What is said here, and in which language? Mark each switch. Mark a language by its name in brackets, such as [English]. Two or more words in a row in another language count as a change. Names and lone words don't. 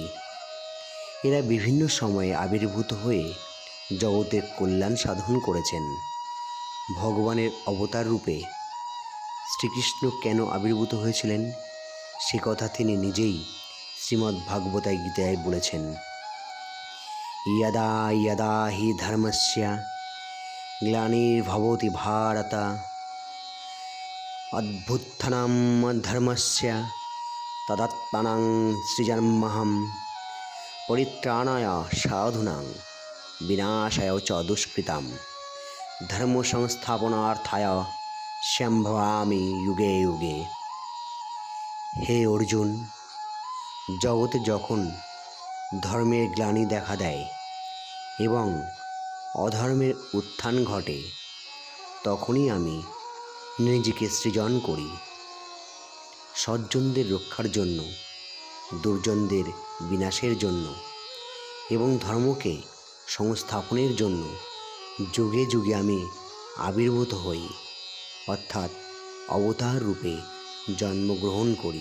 [Bangla] এরা বিভিন্ন সময়ে আবির্ভূত হয়ে জগতের কল্যাণ সাধন করেছেন। ভগবানের অবতার রূপে শ্রীকৃষ্ণ কেন আবির্ভূত হয়েছিলেন সে কথা তিনি নিজেই শ্রীমদ্ভাগবতায় গীতায় বলেছেন। [Sanskrit] यदा यदा हि धर्मस्य ग्लानिर्भवति भारत अभ्युत्थानम् अधर्मस्य तदात्मानं सृजाम्यहं परित्राणाय साधूनां विनाशाय च दुष्कृतां धर्म संस्थापनार्थाय सम्भवामि युगे युगे। [Bangla] হে অর্জুন, জগতে যখন ধর্মের গ্লানি দেখা দেয় এবং অধর্মের উত্থান ঘটে তখনই আমি নিজেকে সৃজন করি, সজ্জনদের রক্ষার জন্য, দুর্জনদের বিনাশের জন্য এবং ধর্মকে সংস্থাপনের জন্য যুগে যুগে আমি আবির্ভূত হই, অর্থাৎ অবতার রূপে জন্মগ্রহণ করি।